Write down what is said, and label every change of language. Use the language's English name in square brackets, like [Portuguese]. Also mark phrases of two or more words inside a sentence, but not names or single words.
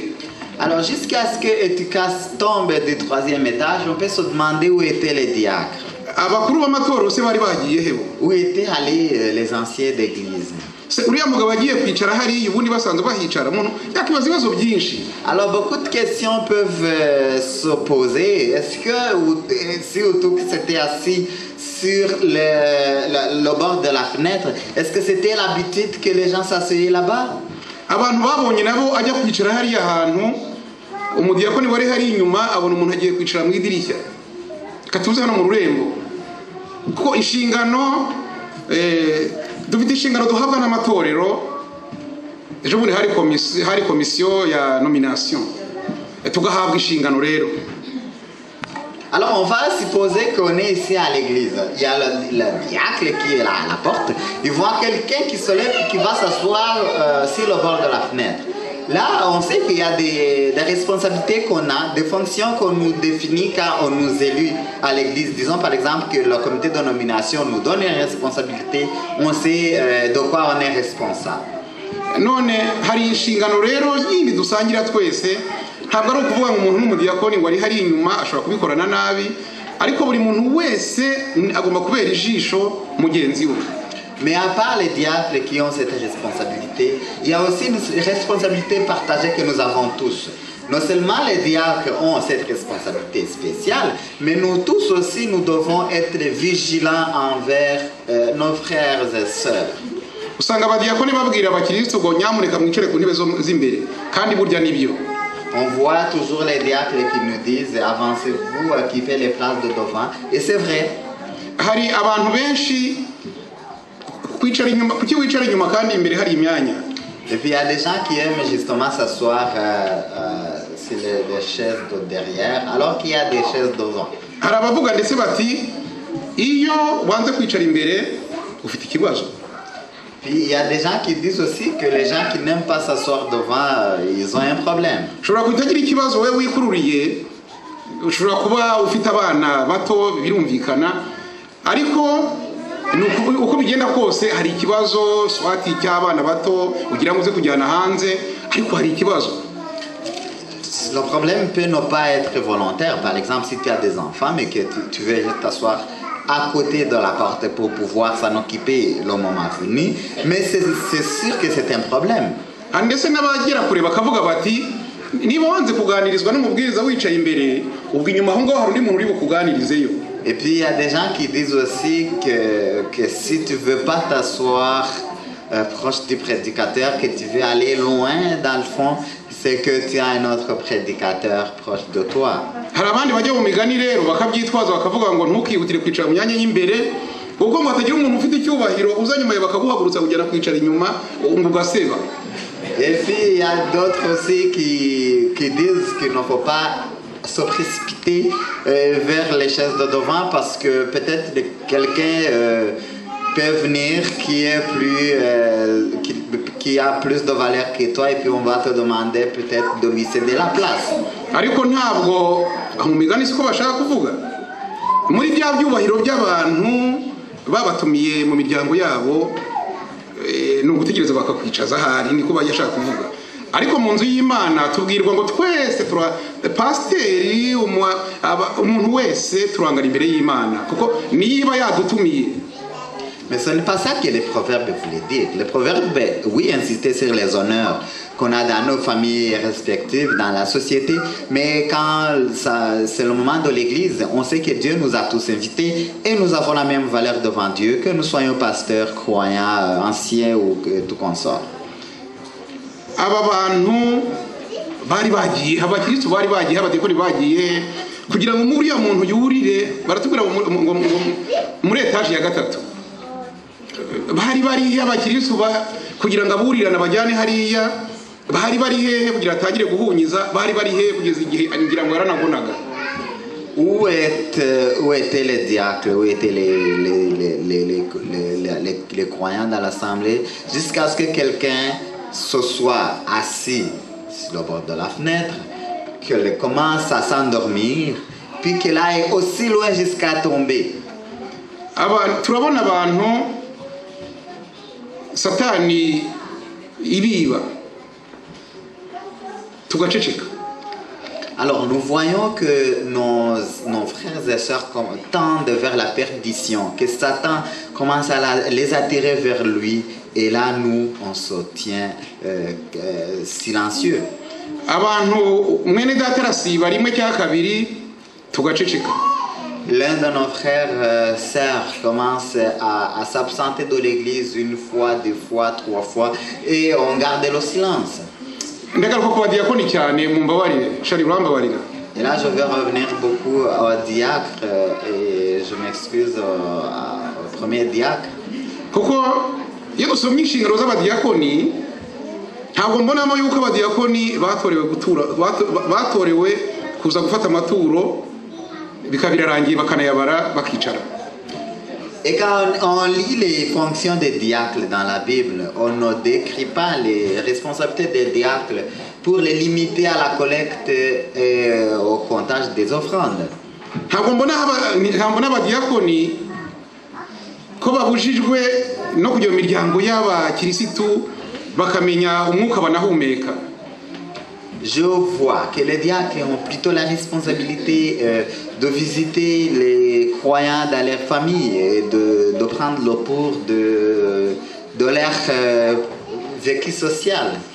[French] Alors jusqu'à ce que Ethikos tombe du 3e étage, on peut se demander où étaient les diacres. [Kinyarwanda] Abakuru b'amatorero se bari bagiye hebo. [French] Où étaient allés les anciens d'église? [Kinyarwanda] Uriya mugabo agiye kwicara hari ubundi basanzwe bahicara umuntu yakibaza ibibazo byinshi. [French] Alors beaucoup de questions peuvent se poser. Est-ce que si Utuk s'était assis sur le bord de la fenêtre, est-ce que c'était l'habitude que les gens s'asseyaient là-bas? [Kinyarwanda] Abantu babonye nabo ajya kwicara hari ahantu umudiyakoni wari hari inyuma abona umuntu agiye kwicara mu idirishya katuze hano mu rurembo kuko inshingano dufite inshingano duhabwa n'amatorero. Ejo bundi hari komisiyo ya nomination tugahabwa inshingano rero. [French] Alors on va supposer qu'on est ici à l'église. Il y a le diacre qui est là à la porte. Il voit quelqu'un qui se lève et qui va s'asseoir sur le bord de la fenêtre. Là, on sait qu'il y a des responsabilités qu'on a, des fonctions qu'on nous définit quand on nous élit à l'église. Disons par exemple que le comité de nomination nous donne une responsabilité. On sait de quoi on est responsable. [Kinyarwanda] None hari inshingano rero yindi dusangira twese ntabwo ari ukuvuga ngo umuntu n'umudiyakoni wari hari inyuma ashobora kubikorana nabi ariko buri muntu wese agomba kubera ijisho mugenzi we. [French] Mais à part les diacres qui ont cette responsabilité, il y a aussi une responsabilité partagée que nous avons tous. Non seulement les diacres ont cette responsabilité spéciale, mais nous tous aussi nous devons être vigilants envers nos frères et sœurs. [Kinyarwanda] Usanga abadiyakoni babwira abakristo ngo nyamuneka mwicare ku ntebe z'imbere kandi burya nibyo. [French] On voit toujours les diacres qui nous disent avancez-vous, occupez les places de devant, et c'est vrai. [Kinyarwanda] Hari abantu benshi kwicara inyuma kuki wicara inyuma kandi imbere hari imyanya. [French] Et puis il y a des gens qui aiment justement s'asseoir sur les chaises de derrière alors qu'il y a des chaises devant. [Kinyarwanda] Hari abavuga ndetse bati iyo wanze kwicara imbere ufite ikibazo. [French] Puis il y a des gens qui disent aussi que les gens qui n'aiment pas s'asseoir devant, ils ont un problème. [Kinyarwanda] Ushobora kutagira ikibazo wewe wikururiye, ushobora kuba ufite abana bato birumvikana, ariko uko bigenda kose hari ikibazo swati cy'abana bato ugira ngo uze kujyana hanze ariko hari ikibazo. [French] le problème peut ne pas être volontaire. Par exemple, si tu as des enfants, mais que tu veux t'asseoir à côté de la porte pour pouvoir s'en occuper le moment venu, mais c'est sûr que c'est un problème. [Kinyarwanda] ndetse n'abagera kure bakavuga bati niba wanze kuganirizwa n'umubwiriza wicaye imbere ubwo inyuma aho ngaho hari undi muntu uri bukuganirizeyo. [French] Et puis il y a des gens qui disent aussi que si tu veux pas t'asseoir proche du prédicateur, que tu veux aller loin dans le fond, c'est que tu as un autre prédicateur proche de toi. [Kinyarwanda] hari abandi bajya mu migani rero bakabyitwaza bakavuga ngo ntukihutire kwicara mu myanya y'imbere ubwo ngo hatagira umuntu ufite icyubahiro uza nyuma ye bakaguhagurutsa kugera kwicara inyuma ngo ugaseba. [French] Et puis il y a d'autres aussi qui disent qu'il ne faut pas se précipiter vers les chaises de devant parce que peut-être quelqu'un peut venir qui a plus de valeur que toi et puis on va te demander peut-être de lui céder la place. [Kinyarwanda] ariko ntabwo mu migani siko bashaka kuvuga muri bya byubahiro by'abantu babatumiye mu miryango yabo no gutegereza bakakwicaza hari niko bayashaka kuvuga. Ariko mu nzu y'Imana tubwirwa ngo twese pasiteri umuntu wese turangana imbere y'Imana kuko niba yadutumiye. [French] Mais ce n'est pas ça que les proverbes voulaient dire. Les proverbes, oui, insistaient sur les honneurs qu'on a dans nos familles respectives, dans la société, mais quand c'est le moment de l'église, on sait que Dieu nous a tous invités et nous avons la même valeur devant Dieu, que nous soyons pasteurs, croyants, anciens ou tout consort. [Kinyarwanda] Aba bantu bari bagiye abakristo bari bagiye abadekoni bagiye kugira ngo muri ya muntu yurire baratubwira ngo muri etage ya gatatu bari abakristo kugira ngo aburirana bajyane hariya bari hehe kugira atangire guhunyiza bari hehe kugeza igihe ngira ngo yaranagonaga. [French] Où étaient les diacres, où étaient les croyants dans l'assemblée jusqu'à ce que quelqu'un se soit assis sur le bord de la fenêtre, qu'elle commence à s'endormir, puis qu'elle aille aussi loin jusqu'à tomber. [Kinyarwanda] Turabona abantu Satani ibiba tugaceceka. [French] Alors nous voyons que nos frères et sœurs tendent vers la perdition, que Satan commence à les attirer vers lui, et là nous on se tient silencieux. [Kinyarwanda] Abantu mwene data rasiba rimwe cya kabiri tugaceceka. [French] L'un de nos frères sœurs commence à s'absenter de l'église une fois, deux fois, trois fois, et on garde le silence. Et là, je vais revenir beaucoup au diacre et je m'excuse au premier diacre. [Kinyarwanda] ntabwo mbonamo yuko abadiyakoni batorewe kuza gufata amaturo bikabirarangiye bakanayabara bakicara. [French] Et quand on lit les fonctions des diacres dans la Bible, on ne décrit pas les responsabilités des diacres pour les limiter à la collecte et au comptage des offrandes. [Kinyarwanda] ntabwo mbona abadiyakoni ko babujijwe no kujya mu miryango y'abakirisitu bakamenya umwuka banahumeka. [French] Je vois que les diacres ont plutôt la responsabilité de visiter les croyants dans leur famille et de prendre le pouls de leur vécu social.